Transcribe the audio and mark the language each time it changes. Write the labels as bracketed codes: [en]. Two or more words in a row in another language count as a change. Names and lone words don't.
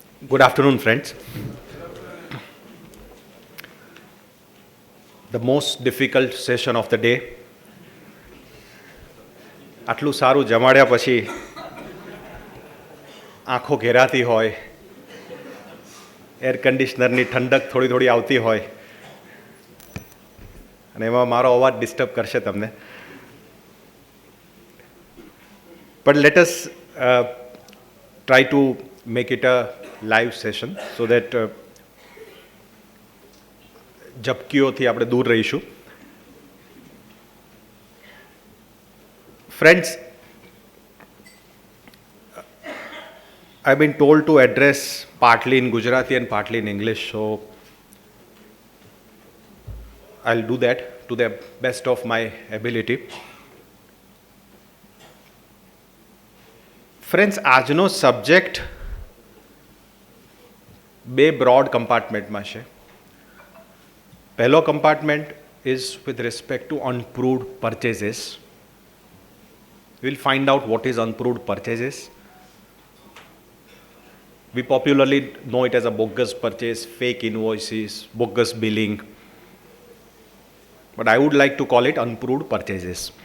[en] Good afternoon, friends. The most difficult session of the day. [gu] આટલું સારું જમાડ્યા પછી આંખો ઘેરાતી હોય, એર કન્ડિશનરની ઠંડક થોડી થોડી આવતી હોય અને એમાં મારો અવાજ ડિસ્ટર્બ કરશે તમને. [en] But let us try to make it a live session so that [gu] ઝપકીઓથી આપણે દૂર રહીશું. [en] Friends, I've been told to address partly in Gujarati and partly in English, so I'll do that to the best of my ability. Friends, [gu] આજનો સબ્જેક્ટ બે બ્રોડ કમ્પાર્ટમેન્ટમાં છે. [en] પહેલો કમ્પાર્ટમેન્ટ is with respect to unproved purchases. We'll find out what is unproved purchases. We popularly know it as a bogus purchase, fake invoices, bogus billing. But I would like to call it unproved purchases.